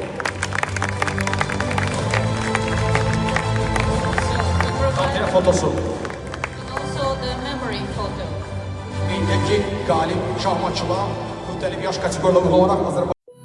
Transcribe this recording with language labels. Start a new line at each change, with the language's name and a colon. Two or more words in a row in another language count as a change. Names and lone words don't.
Azerbaijani: Xatirə fotosu.
English: and also the memory photo.
Azerbaijani: Qeyd edək ki, qalib şahmatçılar müxtəlif yaş kateqoriyaları olaraq Azərbaycan